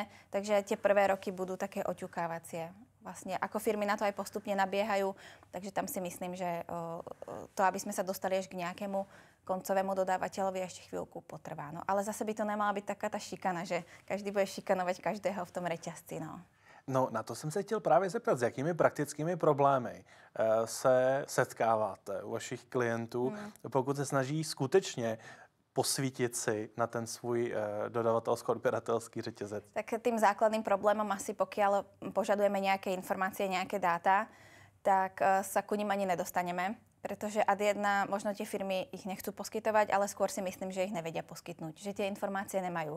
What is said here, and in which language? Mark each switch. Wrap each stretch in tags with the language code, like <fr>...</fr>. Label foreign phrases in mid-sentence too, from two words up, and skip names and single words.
<sk>Takže tie prvé roky budú také oťukávacie. Vlastne ako firmy na to aj postupne nabiehajú, takže tam si myslím, že to, aby sme sa dostali až k nejakému koncovému dodávateľovi, ešte chvíľku potrvá. No, ale zase by to nemala byť taká tá šikana, že každý bude šikanovať každého v tom reťazci. No,</sk> <cs>na to jsem se chtěl právě zeptat, s jakými praktickými problémy se setkáváte u vašich klientů, pokud se snaží skutečně posvítiť si na ten svůj dodavatelsko-odběratelský řetězec?</cs> <sk>Tak tým základným problémom asi, pokiaľ požadujeme nejaké informácie, nejaké dáta, tak sa ku nim ani nedostaneme, pretože ad jedna, možno tie firmy ich nechcú poskytovať, ale skôr si myslím, že ich nevedia poskytnúť, že tie informácie nemajú.</sk>